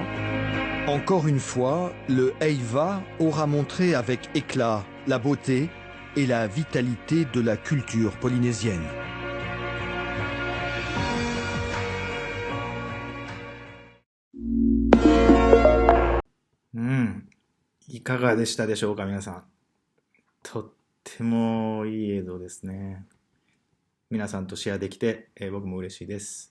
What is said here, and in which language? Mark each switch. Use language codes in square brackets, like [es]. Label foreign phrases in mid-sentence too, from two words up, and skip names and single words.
[fr] Encore une fois, le haïva aura montré avec éclat la beauté et la vitalité de la culture polynésienne. [ja] いかがでしたでしょうか、皆さん。とってもいい映像ですね。皆さんとシェアできて、僕も嬉しいです。